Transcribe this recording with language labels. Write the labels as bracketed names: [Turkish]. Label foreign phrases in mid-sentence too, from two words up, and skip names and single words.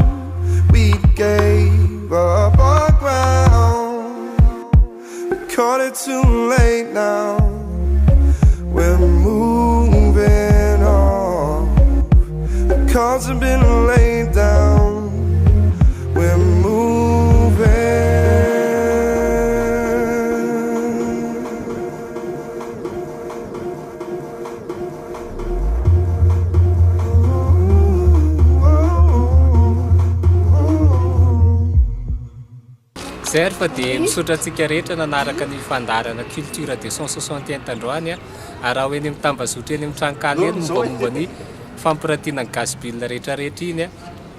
[English] We gave up our ground. We caught it too late now. We're moving on. The cards have been laid down. We're moving. [Malagasy] Zay fa dia misaotratsika rehetra nanaraka ny fandarana culture 261 tandroany ary raha hoe ny mitambazotra eny amin'ny tranokala eny mombamomba ny fampiratiana ny Gasy ville rehetrarehetra iny.